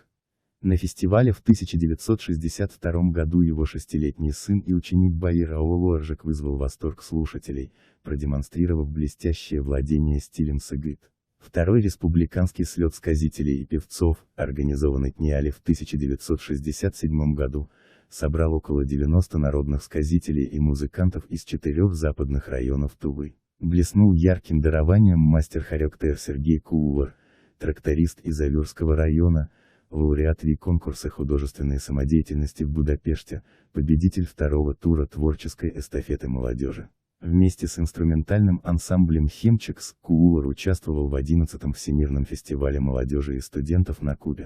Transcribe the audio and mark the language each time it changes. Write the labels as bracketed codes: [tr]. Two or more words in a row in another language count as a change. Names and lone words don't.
[ru] На фестивале в 1962 году его 6-летний сын и ученик Баир Аулоржик вызвал восторг слушателей, продемонстрировав блестящее владение стилем сыгыт. Второй республиканский слет сказителей и певцов, организованный ТНИАЛе в 1967 году, собрал около 90 народных сказителей и музыкантов из 4 западных районов Тувы. Блеснул ярким дарованием мастер хорек-тер Сергей Куулар, тракторист из Алюрского района, лауреат конкурса художественной самодеятельности в Будапеште, победитель 2-го тура творческой эстафеты молодежи. Вместе с инструментальным ансамблем «Хемчикс» Куулар участвовал в 11-м Всемирном фестивале молодежи и студентов на Кубе.